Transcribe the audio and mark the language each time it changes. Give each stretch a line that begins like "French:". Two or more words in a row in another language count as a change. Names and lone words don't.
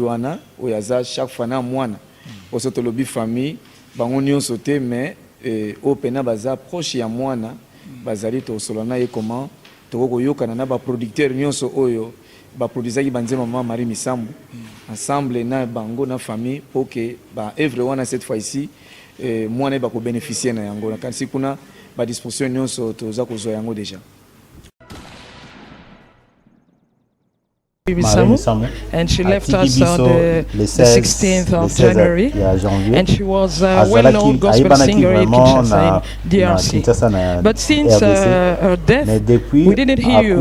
Lingala: wana oyo aza chaque fois na mwana oso tolobi famille bango nyonso te mais oyo pena baza proche ya mwana bazali tosolola na ye comment tokokoyokana na baproducteur nyonso oyo baproduisaki banzema mama Marie Misambu ensemble na bango na famille
French: pour que
Lingala: ba œuvre wana
French: cette fois ici
Lingala: mwana ba ko bénéficier na yango nakanisi kuna ba disposition nyonso toza kozwa yango déjà.
English: And she left us on the 16th of January, and she was a well-known gospel singer in Kinshasa, in DRC. But since her death, we didn't hear you.